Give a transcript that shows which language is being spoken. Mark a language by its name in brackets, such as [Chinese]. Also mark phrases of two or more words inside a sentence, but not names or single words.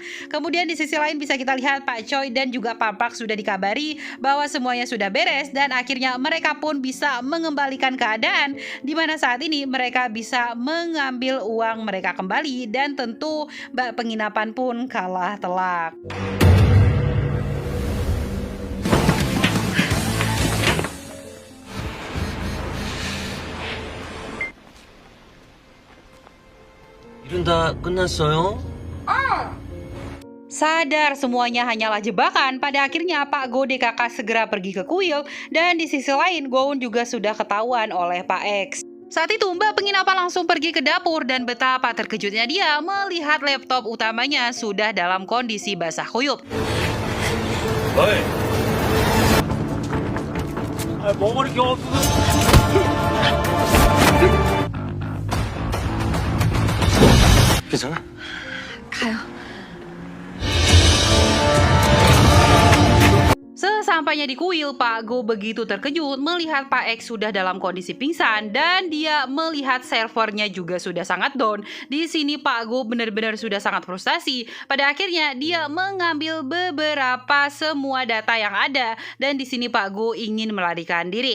[Indonesian] Kemudian di sisi lain bisa kita lihat Pak Choi dan juga Pak Park sudah dikabari bahwa semuanya sudah beres. Dan akhirnya mereka pun bisa mengembalikan keadaan. Di mana saat ini mereka bisa mengambil uang mereka kembali. Dan tentu Mbak penginapan pun kalah telak. [Korean] 일은 다 끝났어요? [Indonesian] Sadar semuanya hanyalah jebakan, pada akhirnya Pak Go DKK segera pergi ke kuil dan di sisi lain Goun juga sudah ketahuan oleh Pak X. Saat itu Mbak penginapan langsung pergi ke dapur dan betapa terkejutnya dia melihat laptop utamanya sudah dalam kondisi basah kuyup. [Korean] 어이. 뭐 그렇게 괜찮아? 가요. [Indonesian] Sesampainya di kuil, Pak Go begitu terkejut melihat Pak X sudah dalam kondisi pingsan dan dia melihat servernya juga sudah sangat down. Di sini Pak Go benar-benar sudah sangat frustasi. Pada akhirnya dia mengambil beberapa semua data yang ada dan di sini Pak Go ingin melarikan diri.